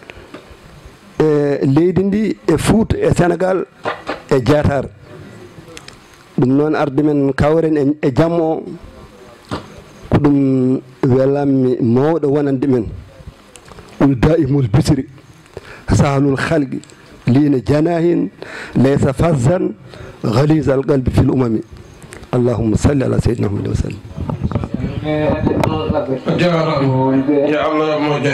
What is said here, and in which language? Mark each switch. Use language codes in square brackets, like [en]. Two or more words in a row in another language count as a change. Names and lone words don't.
[ff] e leydi ndi e Fouta e Sénégal e Diatar ɗum noon arde men kawren e jamma o ko ɗum welammi mawɗo wonande men ul [ar] دائم البشر سهل الخلق لين جناح ليس فظ غليظ القلب في الأمم اللهم صل على سيدنا محمد وسلم يا الله موجود